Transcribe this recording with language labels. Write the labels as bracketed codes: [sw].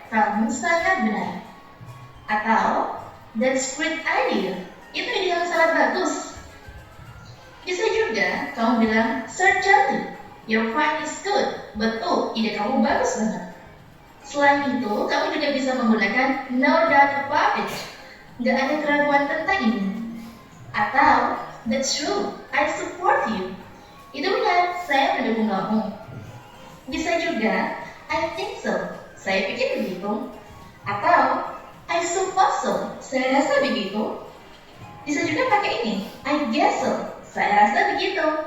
[id] Kamu sangat benar. Atau [en] that's great idea. [id] Itu ide yang sangat bagus. Bisa juga kamu bilang [en] certainly your point is good. [id] Betul, ide kamu bagus banget. Selain itu, kamu juga bisa menggunakan [en] no doubt about it. [id] Gak ada keraguan tentang ini. [en] Atau that's true, I support you. [id] Itu benar, saya mendukung kamu. Bisa juga, [en] I think so, [id] saya pikir begitu. Atau, [en] I suppose so, [id] saya rasa begitu. Bisa juga pakai ini, [en] I guess so, [id] saya rasa begitu.